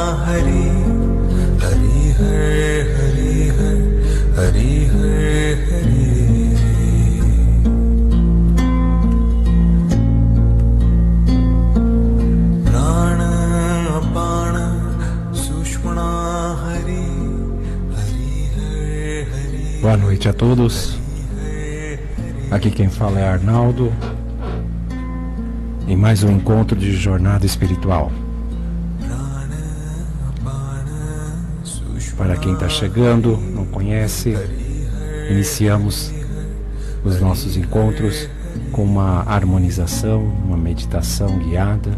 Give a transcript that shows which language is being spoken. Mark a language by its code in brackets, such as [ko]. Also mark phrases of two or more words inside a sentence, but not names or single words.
[sa] Hari Hari Hari Hari Hari Prana Apana Sushmana Hari Hari Hari. [pt] Boa noite a todos. Aqui quem fala é Arnaldo, em mais um encontro de jornada espiritual. Para quem está chegando, não conhece, iniciamos os nossos encontros com uma harmonização, uma meditação guiada.